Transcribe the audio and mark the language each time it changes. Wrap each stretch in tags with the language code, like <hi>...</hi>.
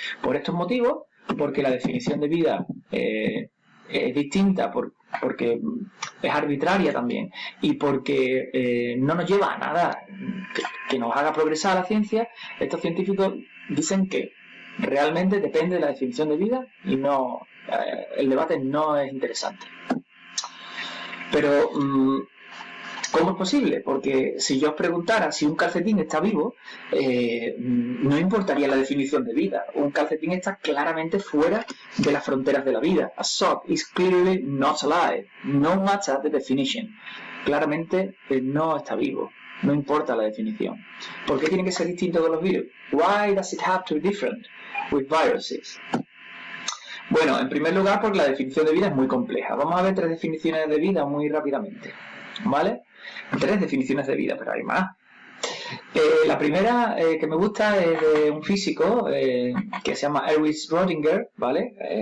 <es>Por estos motivos, porque la definición de vida es distinta, porque es arbitraria también, y porque no nos lleva a nada que nos haga progresar a la ciencia, estos científicos dicen que realmente depende de la definición de vida y no el debate no es interesante. Pero ¿cómo es posible? Porque si yo os preguntara si un calcetín está vivo, no importaría la definición de vida. Un calcetín está claramente fuera de las fronteras de la vida.</es> <en>A sock is clearly not alive. No matter the definition.</en> <es>Claramente no está vivo. No importa la definición. ¿Por qué tiene que ser distinto de los virus?</es> <en>Why does it have to be different with viruses?</en> <es>Bueno, en primer lugar porque la definición de vida es muy compleja. Vamos a ver 3 definiciones de vida muy rápidamente, ¿vale? 3 definiciones de vida, pero hay más. La primera que me gusta es de un físico que se llama Erwin Schrödinger, ¿vale?</es>